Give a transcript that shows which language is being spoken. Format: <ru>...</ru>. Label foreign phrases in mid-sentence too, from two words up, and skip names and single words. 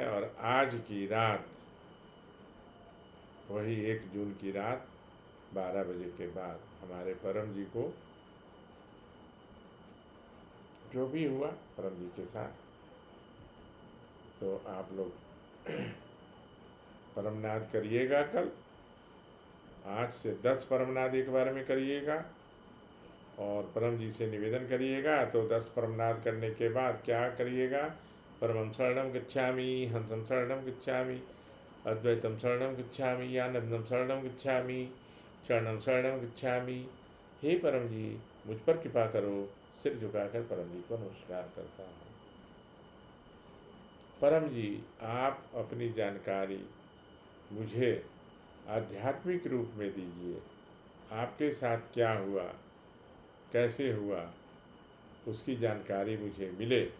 <hi>और आज की रात, वही 1 जून की रात 12 बजे के बाद हमारे परम जी को जो भी हुआ परम जी के साथ, तो आप लोग परमनाद करिएगा कल। 8 से 10 परमनाद एक बार में करिएगा, और परम जी से निवेदन करिएगा। तो 10 परमनाद करने के बाद क्या करिएगा?</hi> <sa>परमं शरणं गच्छामि, हंसं शरणं गच्छामि, अद्वैतम शरणं गच्छामि, आनंदम शरणं गच्छामि, शरणं शरणं गच्छामि।</sa> <hi>हे परम जी, मुझ पर कृपा करो। सिर झुकाकर परम जी को नमस्कार करता हूँ। परम जी, आप अपनी जानकारी मुझे आध्यात्मिक रूप में दीजिए। आपके साथ क्या हुआ, कैसे हुआ, उसकी जानकारी मुझे मिले।</hi>